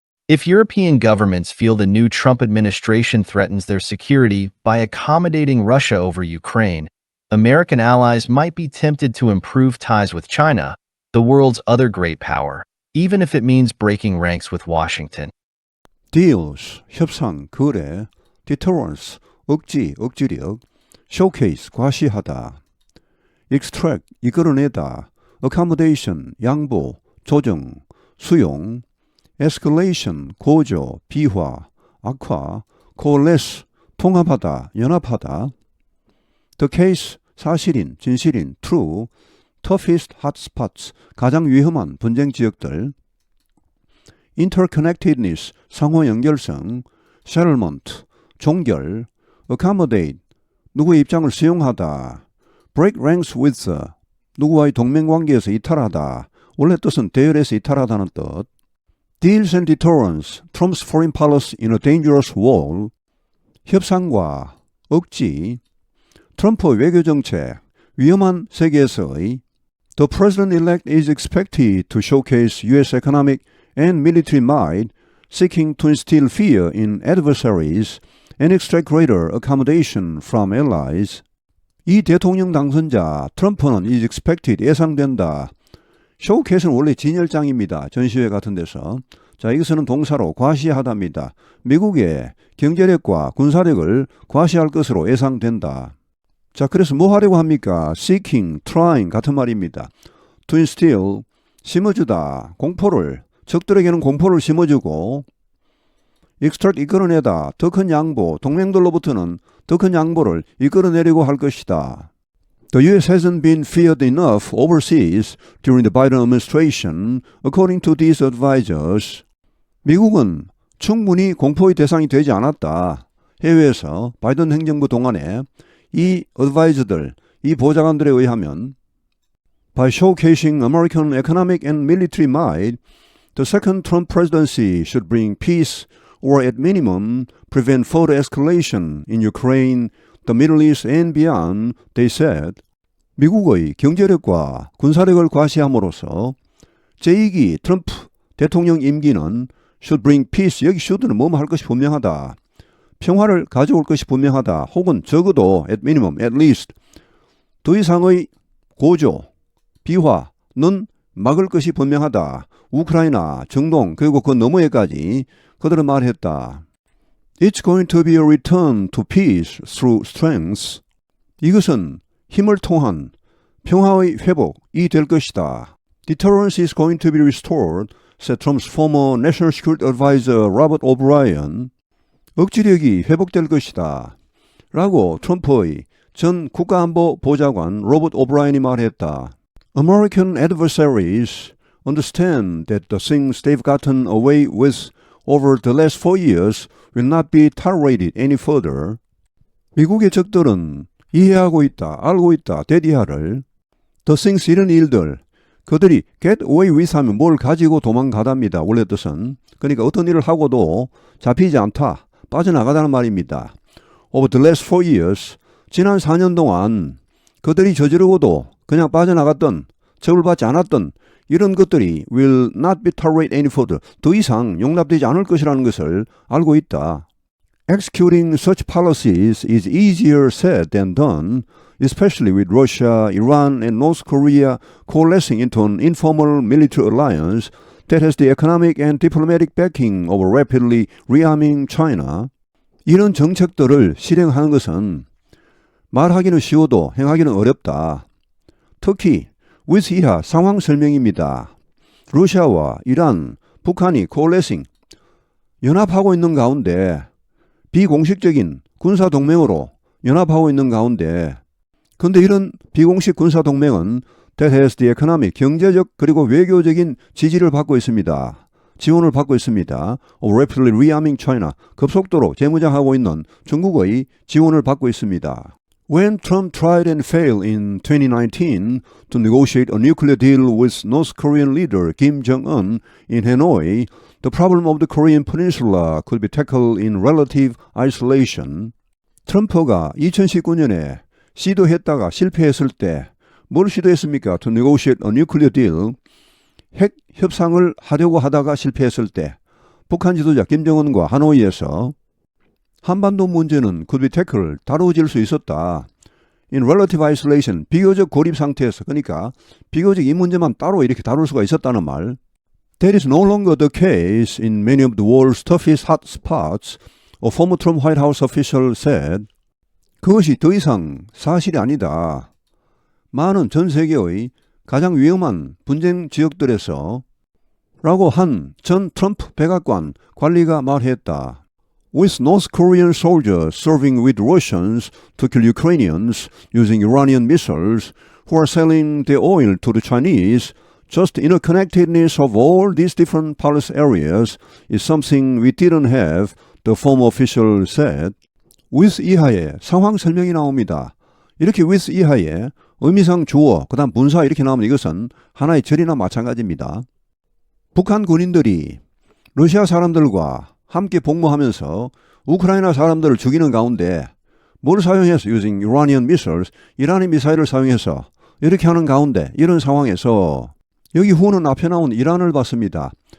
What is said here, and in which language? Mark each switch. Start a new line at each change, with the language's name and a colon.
English: If European governments feel the new Trump administration threatens their security by accommodating Russia over Ukraine, American allies might be tempted to improve ties with China, the world's other great power, even if it means breaking ranks with Washington. Deals,
Korean: 협상, 거래,
English: deterrence,
Korean: 억지, 억지력,
English: showcase,
Korean: 과시하다,
English: extract,
Korean: 이끌어내다,
English: accommodation,
Korean: 양보, 조정, 수용,
English: escalation,
Korean: 고조, 비화, 악화,
English: coalesce,
Korean: 통합하다, 연합하다,
English: the case,
Korean: 사실인, 진실인,
English: true, toughest hotspots,
Korean: 가장 위험한 분쟁 지역들,
English: interconnectedness,
Korean: 상호 연결성,
English: settlement,
Korean: 종결,
English: accommodate,
Korean: 누구의 입장을 수용하다,
English: break ranks with,
Korean: 누구와의 동맹관계에서 이탈하다, 원래 뜻은 대열에서 이탈하다는 뜻,
English: Deals and deterrence, Trump's foreign policy in a dangerous world,
Korean: 협상과 억지, 트럼프 외교정책, 위험한 세계에서의
English: The president-elect is expected to showcase U.S. economic and military might, seeking to instill fear in adversaries and extract greater accommodation from allies.
Korean: 이 대통령 당선자 트럼프는
English: is expected,
Korean: 예상된다.
English: showcase
Korean: 는 원래 진열장입니다. 전시회 같은 데서. 자, 이것은 동사로 과시하다입니다. 미국의 경제력과 군사력을 과시할 것으로 예상된다. 자, 그래서 뭐 하려고 합니까?
English: seeking, trying
Korean: 같은 말입니다.
English: to instill,
Korean: 심어주다, 공포를, 적들에게는 공포를 심어주고
English: extract,
Korean: 이끌어내다, 더 큰 양보, 동맹들로부터는 더 큰 양보를 이끌어내려고 할 것이다.
English: The U.S. hasn't been feared enough overseas during the Biden administration, according to these advisors.
Korean: 미국은 충분히 공포의 대상이 되지 않았다. 해외에서 바이든 행정부 동안에 이 advisor들, 이 보좌관들에 의하면
English: By showcasing American economic and military might, the second Trump presidency should bring peace or at minimum prevent further escalation in Ukraine, the Middle East and beyond, they said.
Korean: 미국의 경제력과 군사력을 과시함으로써 제2기 트럼프 대통령 임기는
English: should bring peace,
Korean: 여기
English: should
Korean: 는 뭐뭐 할 것이 분명하다. 평화를 가져올 것이 분명하다. 혹은 적어도
English: at minimum, at least
Korean: 더 이상의 고조, 비화는 막을 것이 분명하다. 우크라이나, 중동, 그리고 그 너머에까지 그들은 말했다.
English: It's going to be a return to peace through strength.
Korean: 이것은 힘을 통한 평화의 회복이 될 것이다.
English: Deterrence is going to be restored, said Trump's former National Security Advisor Robert O'Brien.
Korean: 억지력이 회복될 것이다. 라고 트럼프의 전 국가안보보좌관 로버트 오브라이언이 말했다.
English: American adversaries understand that the things they've gotten away with over the last 4 years will not be tolerated any further.
Korean: 미국의 적들은 이해하고 있다, 알고 있다, 대디하를.
English: The things
Korean: 이런 일들, 그들이
English: get away with
Korean: 하면 뭘 가지고 도망가답니다. 원래 뜻은. 그러니까 어떤 일을 하고도 잡히지 않다, 빠져나가다는 말입니다.
English: Over the last 4 years,
Korean: 지난 4년 동안 그들이 저지르고도 그냥 빠져나갔던, 처벌받지 않았던 이런 것들이
English: will not be tolerated any further.
Korean: 더 이상 용납되지 않을 것이라는 것을 알고 있다.
English: Executing such policies is easier said than done, especially with Russia, Iran, and North Korea coalescing into an informal military alliance that has the economic and diplomatic backing of a rapidly rearming China.
Korean: 이런 정책들을 실행하는 것은 말하기는 쉬워도 행하기는 어렵다. 특히
English: with
Korean: 이하 상황 설명입니다. 러시아와 이란, 북한이
English: coalescing,
Korean: 연합하고 있는 가운데 비공식적인 군사동맹으로 연합하고 있는 가운데 근데 이런 비공식 군사동맹은
English: that has the economic,
Korean: 경제적 그리고 외교적인 지지를 받고 있습니다. 지원을 받고 있습니다.
English: of rapidly rearming China,
Korean: 급속도로 재무장하고 있는 중국의 지원을 받고 있습니다.
English: When Trump tried and failed in 2019 to negotiate a nuclear deal with North Korean leader Kim Jong-un in Hanoi, the problem of the Korean Peninsula could be tackled in relative isolation.
Korean: 트럼프가 2019년에 시도했다가 실패했을 때 뭘 시도했습니까?
English: To negotiate a nuclear deal.
Korean: 핵 협상을 하려고 하다가 실패했을 때 북한 지도자 김정은과 하노이에서 한반도 문제는
English: could be tackled,
Korean: 다루어질 수 있었다.
English: In relative isolation,
Korean: 비교적 고립 상태에서, 그러니까 비교적 이 문제만 따로 이렇게 다룰 수가 있었다는 말.
English: That is no longer the case in many of the world's toughest hot spots, a former Trump White House official said.
Korean: 그것이 더 이상 사실이 아니다. 많은 전 세계의 가장 위험한 분쟁 지역들에서 라고 한 전 트럼프 백악관 관리가 말했다.
English: With North Korean soldiers serving with Russians to kill Ukrainians using Iranian missiles who are selling their oil to the Chinese, just the interconnectedness of all these different policy areas is something we didn't have, the former official said. with
Korean: 이하에 상황 설명이 나옵니다. 이렇게 with 이하에 의미상 주어, 그 다음 분사 이렇게 나오면 이것은 하나의 절이나 마찬가지입니다. 북한 군인들이 러시아 사람들과 함께 복무하면서 우크라이나 사람들을 죽이는 가운데 뭘 사용해서
English: using Iranian missiles,
Korean: 이란의 미사일을 사용해서 이렇게 하는 가운데 이런 상황에서 여기 후는 앞에 나온 이란을 봤습니다.